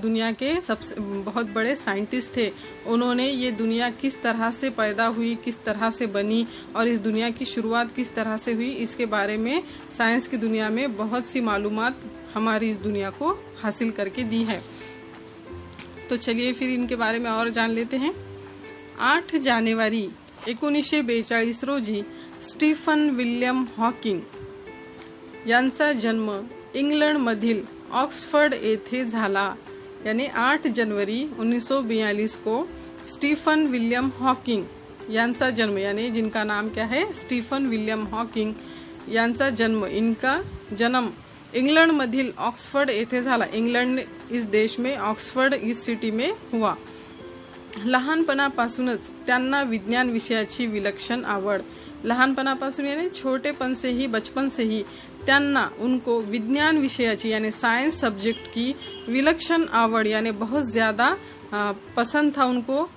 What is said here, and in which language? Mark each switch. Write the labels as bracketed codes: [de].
[hi] दुनिया के सबसे बहुत बड़े साइंटिस्ट थे। उन्होंने ये दुनिया किस तरह से पैदा हुई, किस तरह से बनी और इस दुनिया की शुरुआत किस तरह से हुई, इसके बारे में साइंस की दुनिया में बहुत सी मालूमात हमारी इस दुनिया को हासिल करके दी है। तो चलिए फिर इनके बारे में और जान लेते हैं। [mr] 8 जानेवारी 1942 रोजी स्टीफन विल्यम हॉकिंग यांचा जन्म इंग्लंडमधील ऑक्सफर्ड येथे झाला। [hi] यानी 8 जनवरी 1942 को स्टीफन विलियम हॉकिंग [mr] यांचा जन्म, [hi] यानी जिनका नाम क्या है? [mr] स्टीफन विलियम हॉकिंग यांचा जन्म, [hi] इनका जन्म [mr] इंग्लंडमधील ऑक्सफर्ड येथे झाला। [hi] इंग्लंड इस देश में ऑक्सफर्ड इस सिटी में हुआ। [mr] लहानपणापासूनच त्यांना विज्ञान विषयाची विलक्षण आवड, [hi] लहानपणापासून यानी छोटेपन से ही, बचपन से ही त्यांना उनको विज्ञान विषयाची यानी साइंस सब्जेक्ट की विलक्षण आवड यानी बहुत ज़्यादा पसंद था उनको।